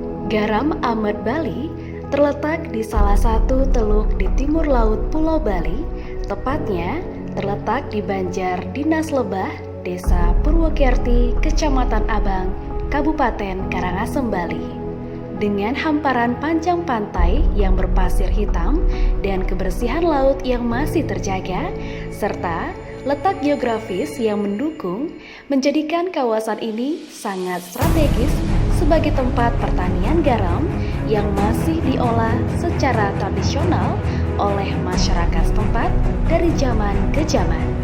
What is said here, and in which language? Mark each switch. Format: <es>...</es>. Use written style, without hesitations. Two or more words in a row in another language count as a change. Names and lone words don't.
<id>Garam Amet Bali terletak di salah satu teluk di timur laut Pulau Bali, tepatnya terletak di Banjar Dinas Lebah, Desa Purwokerti, Kecamatan Abang, Kabupaten Karangasem, Bali. Dengan hamparan panjang pantai yang berpasir hitam dan kebersihan laut yang masih terjaga, serta letak geografis yang mendukung, menjadikan kawasan ini sangat strategis sebagai tempat pertanian garam yang masih diolah secara tradisional oleh masyarakat setempat dari zaman ke zaman.</id>